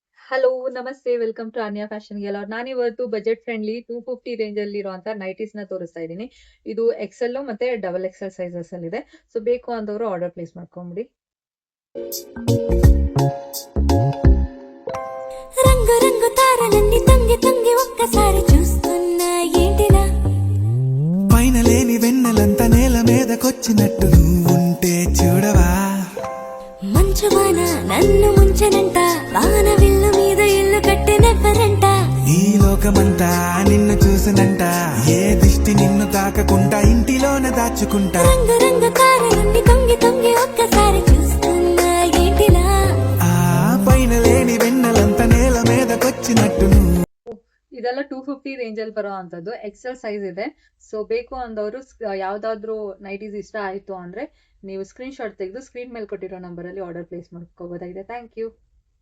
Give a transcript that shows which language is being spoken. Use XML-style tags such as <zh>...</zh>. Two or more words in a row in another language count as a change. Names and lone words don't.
<kn>ಹಲೋ ನಮಸ್ತೆ</kn> <en>welcome to</en> <kn>ಆನ್ಯಾ ಫ್ಯಾಷನ್ ಗೆಲರ್. ನಾನಿವತ್ತು</kn> <en>budget friendly</en> <kn>250 ರೇಂಜ್ ಅಲ್ಲಿ ಇರುವಂತ ನೈಟೀಸ್ ನ ತೋರಿಸ್ತಾ ಇದ್ದೀನಿ. ಇದು ಎಕ್ಸೆಲ್ ಮತ್ತೆ</kn> <en>double XL sizes</en> <kn>ಅಲ್ಲಿ ಇದೆ. ಸೊ ಬೇಕು ಅಂದವರು</kn> <en>order place</en> <kn>ಮಾಡ್ಕೊಂಬಿಡಿ.</kn> <te>రంగు రంగు తారలన్నీ తొంగి తొంగి ఒక్కసారి చూస్తున్నా ఏంటిలా, పైన లేని వెన్నెలంతా నేల మీదకొచ్చినట్టు నువ్వుంటే చూడవా, మంచువాన నన్ను ముంచనంట, వాన విల్లు మీద ఇల్లు కట్టినెవ్వరంట, ఈ లోకమంతా నిన్ను చూసినంట, ఏ దిష్టి నిన్ను తాకకుండా ఇంటిలోనే దాచుకుంటా. రంగు రంగు తారలన్నీ తొంగి తొంగి ఒక్కసారి చూస్తున్నా ఏంటిలా, ఆ పైన లేని వెన్నెలంతా నేల మీదకొచ్చినట్టు నువ్వు.</te> <kn>ಇದೆಲ್ಲ 250 ರೇಂಜ್ ಅಲ್ಲಿ ಬರೋ ಅಂತದ್ದು</kn> <en>XL size</en> <kn>ಇದೆ. ಸೊ ಬೇಕು ಅಂದವರು ಯಾವ್ದಾದ್ರು ನೈಟೀಸ್ ಇಷ್ಟ ಆಯ್ತು ಅಂದ್ರೆ ನೀವು</kn> <en>screen shot</en> <kn>ತೆಗೆದು ಸ್ಕ್ರೀನ್ ಮೇಲೆ ಕೊಟ್ಟಿರೋ ನಂಬರ್ ಅಲ್ಲಿ</kn> <en>order place</en> <kn>ಮಾಡ್ಕೋಬಹುದಾಗಿದೆ.</kn> <en>Thank you.</en>